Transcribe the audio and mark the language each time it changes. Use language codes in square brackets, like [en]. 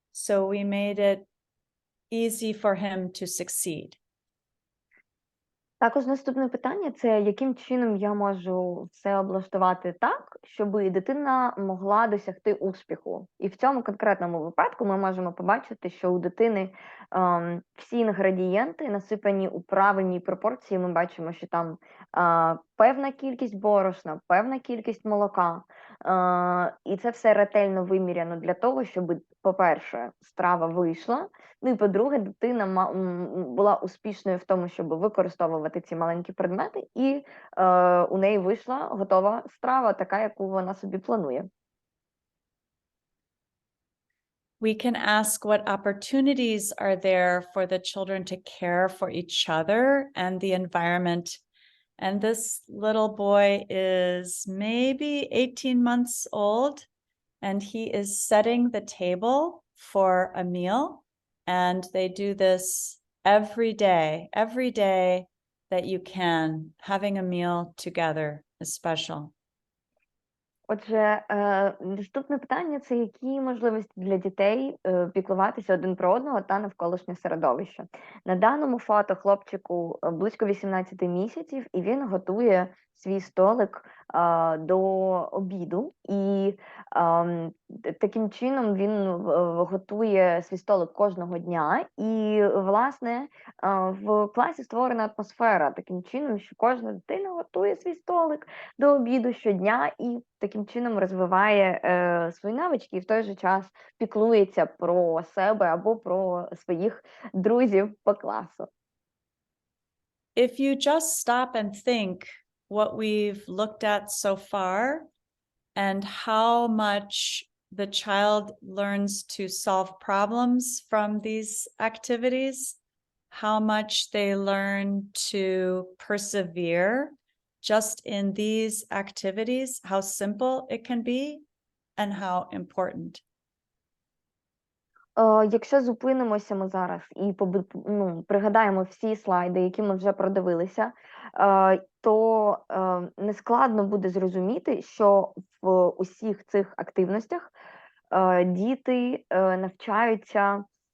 [en] So we made it easy for him to succeed. [uk] Також наступне питання – це яким чином я можу все облаштувати так, щоб дитина могла досягти успіху. І в цьому конкретному випадку ми можемо побачити, що у дитини всі інгредієнти насипані у правильній пропорції. Ми бачимо, що там певна кількість борошна, певна кількість молока. І це все ретельно виміряно для того, щоб, по-перше, страва вийшла, ну і по-друге, дитина була успішною в тому, щоб використовувати ці маленькі предмети, і у неї вийшла готова страва, така, яку вона собі планує. [en] We can ask what opportunities are there for the children to care for each other and the environment. And this little boy is maybe 18 months old, and he is setting the table for a meal. And they do this every day that you can. Having a meal together is special. [uk] Отже, наступне питання – це які можливості для дітей піклуватися один про одного та навколишнє середовище. На даному фото хлопчику близько 18 місяців, і він готує свій столик до обіду. І таким чином він готує свій столик кожного дня. І, власне, в класі створена атмосфера таким чином, що кожна дитина готує свій столик до обіду щодня і таким чином розвиває свої навички і в той же час піклується про себе або про своїх друзів по класу. [en] If you just stop and think what we've looked at so far and how much the child learns to solve problems from these activities, how much they learn to persevere just in these activities, how simple it can be and how important. [uk] Якщо зупинимося ми зараз і пригадаємо всі слайди, які ми вже продивилися, то нескладно буде зрозуміти, що в усіх цих активностях діти навчаються